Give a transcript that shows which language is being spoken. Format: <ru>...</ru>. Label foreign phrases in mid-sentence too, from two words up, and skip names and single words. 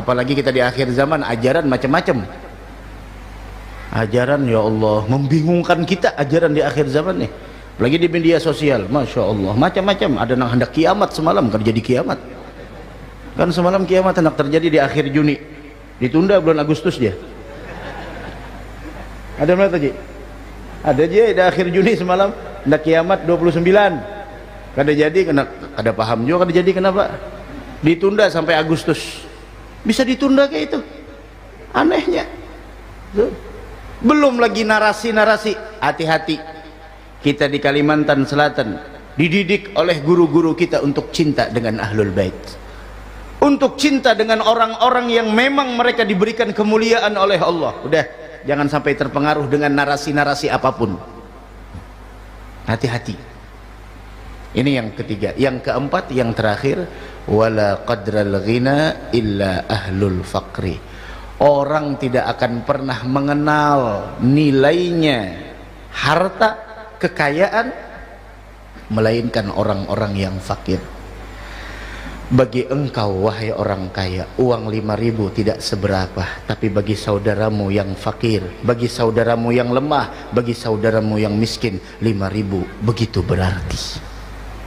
<id>Apalagi kita di akhir zaman, ajaran macam-macam. Ajaran</id> <ar>ya Allah</ar> <id>membingungkan kita, ajaran di akhir zaman nih. Apalagi di media sosial,</id> <ar>Masya Allah</ar> <id>macam-macam. Ada yang hendak kiamat semalam, terjadi kiamat. Kan semalam kiamat hendak terjadi di akhir Juni, ditunda bulan Agustus dia. Ada mana tadi? Ada aja di akhir Juni semalam hendak kiamat 29.</id> <bjn>Kada jadi, kada paham juga kada jadi kenapa.</bjn> <id>Ditunda sampai Agustus. Bisa ditunda kayak itu. Anehnya. Belum lagi narasi-narasi. Hati-hati. Kita di Kalimantan Selatan dididik oleh guru-guru kita untuk cinta dengan</id> <ar>Ahlul Bait.</ar> <id>Untuk cinta dengan orang-orang yang memang mereka diberikan kemuliaan oleh Allah. Udah, jangan sampai terpengaruh dengan narasi-narasi apapun. Hati-hati. Ini yang ketiga. Yang keempat, yang terakhir,</id> <ar>wala qadral ghina illa ahlul faqri.</ar> <id>Orang tidak akan pernah mengenal nilainya harta, kekayaan, melainkan orang-orang yang fakir. Bagi engkau wahai orang kaya, uang 5.000 tidak seberapa, tapi bagi saudaramu yang fakir, bagi saudaramu yang lemah, bagi saudaramu yang miskin, 5.000 begitu berarti.</id>